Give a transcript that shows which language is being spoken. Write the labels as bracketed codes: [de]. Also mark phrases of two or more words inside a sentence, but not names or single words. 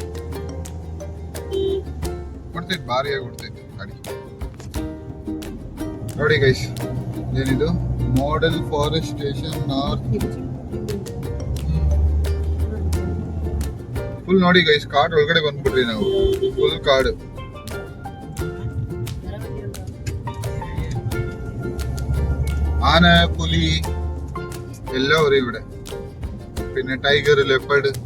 [kn] ಕೊಡ್ತೈತೆ, ಭಾರಿಯಾಗಿ ಕೊಡ್ತೈತೆ ಗಾಡಿ. ನೋಡಿ ಗೈಸ್, ಏನಿದು ಮಾಡೆಲ್ ಫಾರೆಸ್ಟ್ ಸ್ಟೇಷನ್ ನಾರ್ತ್. ಫುಲ್ ನೋಡಿ ಗೈಸ್, ಕಾಡ್ ಒಳಗಡೆ ಬಂದ್ಬಿಟ್ರಿ ನಾವು. ಫುಲ್ ಕಾಡು. [ml] ആന, പുലി എല്ലാം വരും ഇവിടെ. പിന്നെ ടൈഗർ, ലെപ്പേർഡ്.